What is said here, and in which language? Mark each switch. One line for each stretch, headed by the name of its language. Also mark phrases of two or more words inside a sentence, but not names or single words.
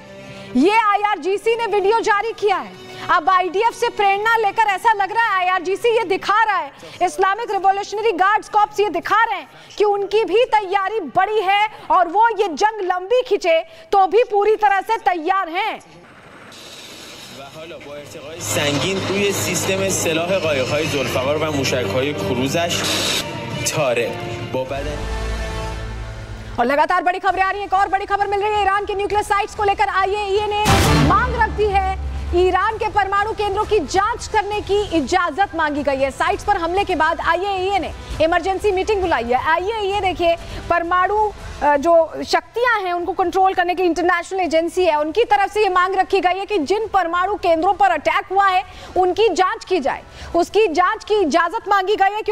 Hindi: ये IRGC ने वीडियो जारी किया है। अब IDF से प्रेरणा लेकर ऐसा लग रहा है IRGC ये दिखा रहा है, इस्लामिक रिवॉल्यूशनरी गार्ड्स कॉर्प्स ये दिखा रहे हैं कि उनकी भी तैयारी बड़ी है और वो ये जंग लंबी खिंचे तो भी पूरी तरह से तैयार हैं।
Persian: حالا با ارتقای سنگین روی سیستم سلاح قایق‌های ذوالفقار و موشک‌های کروزش طارق با بدن
Hindi: और लगातार बड़ी खबरें आ रही हैं। एक और बड़ी खबर मिल रही है, ईरान के न्यूक्लियर साइट्स को लेकर IAEA ने मांग रख दी है। ईरान के परमाणु केंद्रों की जांच करने की इजाजत मांगी गई है। साइट्स पर हमले के बाद IAEA ने
English: emergency meeting
Hindi: बुलाई है। IAEA देखिए परमाणु जो शक्तियां हैं उनको कंट्रोल करने की
English: international agency
Hindi: है, उनकी तरफ से ये मांग रखी गई है कि जिन परमाणु केंद्रों पर अटैक हुआ है उनकी जांच की जाए, उसकी जांच की इजाजत मांगी गई है।